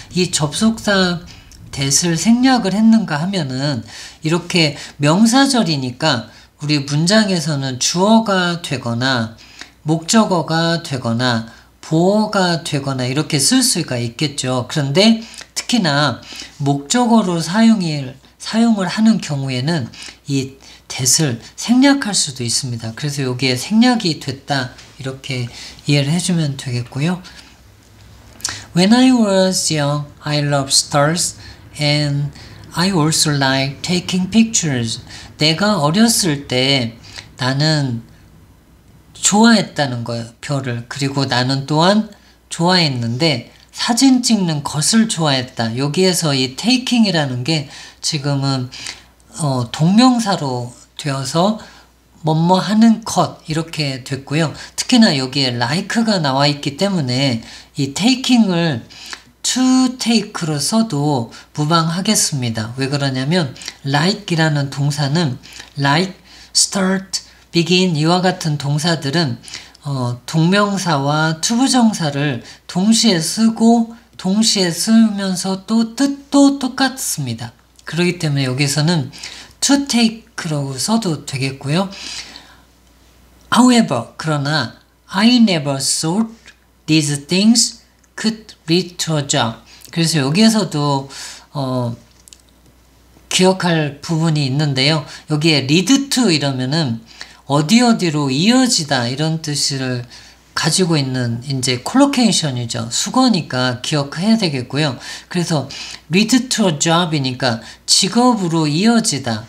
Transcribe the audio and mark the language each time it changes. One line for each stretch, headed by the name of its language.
Korean: 이 접속사 that을 생략을 했는가 하면은 이렇게 명사절이니까 우리 문장에서는 주어가 되거나 목적어가 되거나 보어가 되거나 이렇게 쓸 수가 있겠죠. 그런데 특히나 목적어로 사용을 하는 경우에는 이 that을 생략할 수도 있습니다. 그래서 여기에 생략이 됐다 이렇게 이해를 해주면 되겠고요.
English: When I was young, I loved stars and I also like taking pictures.
Korean: 내가 어렸을 때 나는 좋아했다는 거예요. 별을. 그리고 나는 또한 좋아했는데 사진 찍는 것을 좋아했다. 여기에서 이 taking이라는 게 지금은 동명사로 되어서 뭐뭐 하는 것 이렇게 됐고요. 특히나 여기에 like가 나와 있기 때문에 이 taking을 to take로 써도 무방하겠습니다. 왜 그러냐면 like이라는 동사는 like, start, begin 이와 같은 동사들은 동명사와 투부정사를 동시에 쓰고 동시에 쓰면서 또 뜻도 똑같습니다. 그렇기 때문에 여기서는 to take라고 써도 되겠고요.
English: However,
Korean: 그러나
English: I never thought these things could lead to a job.
Korean: 그래서 여기에서도 기억할 부분이 있는데요. 여기에 lead to 이러면은 어디로 이어지다 이런 뜻을 가지고 있는 이제 콜로케이션이죠. 수거니까 기억해야 되겠고요. 그래서
English: lead to a job
Korean: 이니까 직업으로 이어지다.